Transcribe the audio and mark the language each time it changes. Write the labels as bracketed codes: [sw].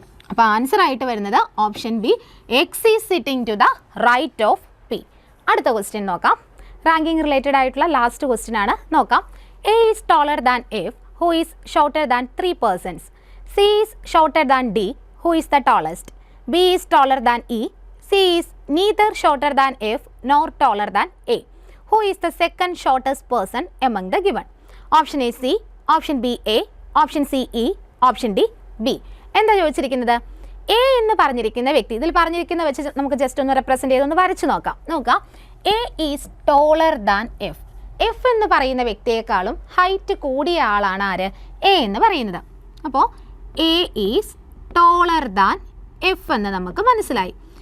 [ml] അപ്പോൾ ആൻസർ ആയിട്ട് വരുന്നത് option B, [en] X is sitting to the right of P. [ml] അടുത്ത ക്വസ്റ്റ്യൻ നോക്കാം. റാങ്കിങ് റിലേറ്റഡ് ആയിട്ടുള്ള ലാസ്റ്റ് ക്വസ്റ്റ്യൻ ആണ്. നോക്കാം. [en] A is taller than F, who is shorter than 3 persons. C is shorter than D, who is the tallest. B is taller than E, C is neither shorter than F nor taller than A. Who is the second shortest person among the given? Option A C, option B A, option C E, option D B. [ml] എന്താ ചോദിച്ചിരിക്കുന്നത്, A എന്ന് പറഞ്ഞിരിക്കുന്ന വ്യക്തി, ഇതിൽ പറഞ്ഞിരിക്കുന്ന വെച്ച് നമുക്ക് just ഒന്ന് റെപ്രസെൻറ്റ് ചെയ്തൊന്ന് വരച്ച് നോക്കാം. [en] A is taller than F. [ml] F എന്ന് പറയുന്ന വ്യക്തിയെക്കാളും ഹൈറ്റ് കൂടിയ ആളാണ് ആര്? എ എന്ന് പറയുന്നത്. അപ്പോൾ [en] A is taller than F [ml] എന്ന് നമുക്ക് മനസ്സിലായി.